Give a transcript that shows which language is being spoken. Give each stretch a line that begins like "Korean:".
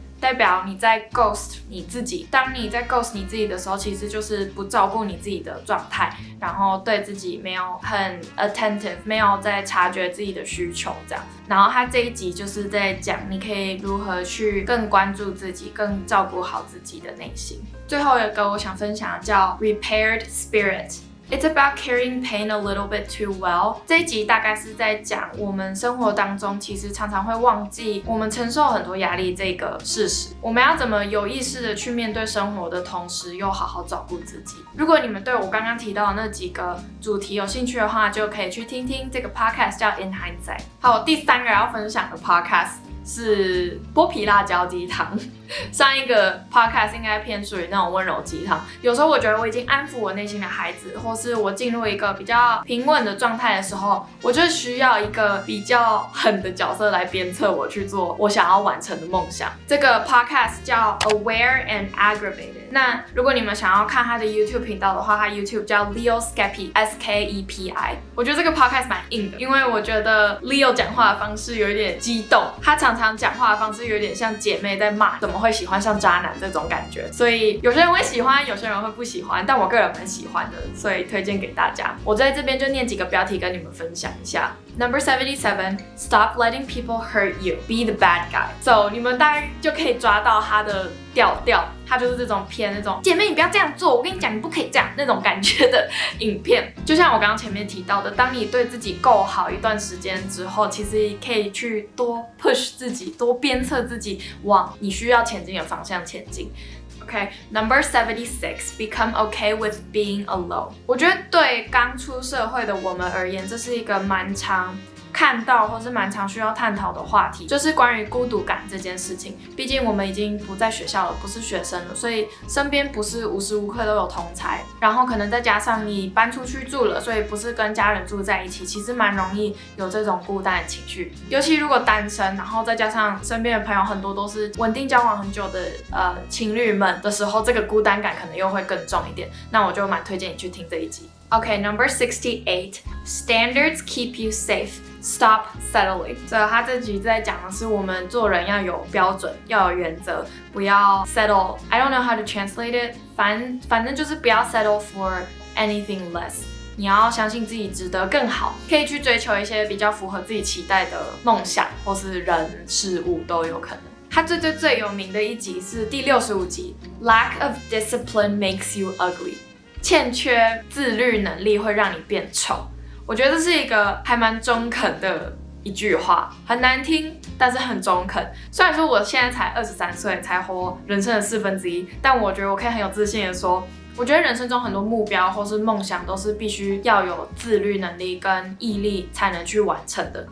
Chinese: 代表你在 ghost 你自己，当你在 ghost 你自己的时候，其实就是不照顾你自己的状态，然后对自己没有很 attentive， 没有在察觉自己的需求这样。然后他这一集就是在讲你可以如何去更关注自己，更照顾好自己的内心。最后一个我想分享的叫 Repaired Spirit。
English: It's about carrying pain a little bit too well。
Chinese: 这一集大概是在讲我们生活当中其实常常会忘记我们承受很多压力这个事实。我们要怎么有意识的去面对生活的同时，又好好照顾自己？如果你们对我刚刚提到的那几个主题有兴趣的话，就可以去听听这个 podcast 叫 In Hindsight。好，第三个要分享的 podcast是剥皮辣椒鸡汤。上一个 podcast 应该偏属于那种温柔鸡汤。有时候我觉得我已经安抚我内心的孩子，或是我进入一个比较平稳的状态的时候，我就需要一个比较狠的角色来鞭策我去做我想要完成的梦想。这个 podcast 叫 Aware and Aggravated。那如果你们想要看他的 YouTube 频道的话，他 YouTube 叫 Leo Skepi SKEPI。我觉得这个 podcast 蛮硬的，因为我觉得 Leo 讲话的方式有一点激动，他常常讲话的方式有点像姐妹在骂，怎么会喜欢上渣男这种感觉，所以有些人会喜欢，有些人会不喜欢，但我个人蛮喜欢的，所以推荐给大家。我在这边就念几个标题跟你们分享一下。
English: Number 77 Stop letting people hurt you. Be the bad guy.
Chinese: So 你们大概就可以抓到他的调调，他就是这种偏那种姐妹你不要这样做，我跟你讲你不可以这样那种感觉的影片。就像我刚刚前面提到的，当你对自己够好一段时间之后，其实可以去多 push 自己，多鞭策自己往你需要前进的方向前进。
English: Okay, number 76, become okay with being alone.
Chinese: 我觉得对刚出社会的我们而言，这是一个蛮常看到或是蛮常需要探讨的话题，就是关于孤独感这件事情。毕竟我们已经不在学校了，不是学生了，所以身边不是无时无刻都有同侪，然后可能再加上你搬出去住了，所以不是跟家人住在一起，其实蛮容易有这种孤单的情绪。尤其如果单身，然后再加上身边的朋友很多都是稳定交往很久的情侣们的时候，这个孤单感可能又会更重一点。那我就蛮推荐你去听这一集。
English: Okay, number 68, standards keep you safe. Stop settling.
Chinese: 所以他这集在讲的是我们做人要有标准，要有原则，不要 settle.
English: I don't know how to translate it.
Chinese: 反正就是不要
English: settle for anything less.
Chinese: 你要相信自己值得更好，可以去追求一些比较符合自己期待的梦想，或是人事物都有可能。他最有名的一集是第65集
English: Lack of discipline makes you ugly。
Chinese: 欠缺自律能力会让你变丑。我觉得这是一个还蛮中肯的一句话，很难听，但是很中肯。虽然说我现在才23岁，才活人生的1/4，但我觉得我可以很有自信的说，我觉得人生中很多目标或是梦想都是必须要有自律能力跟毅力才能去完成的。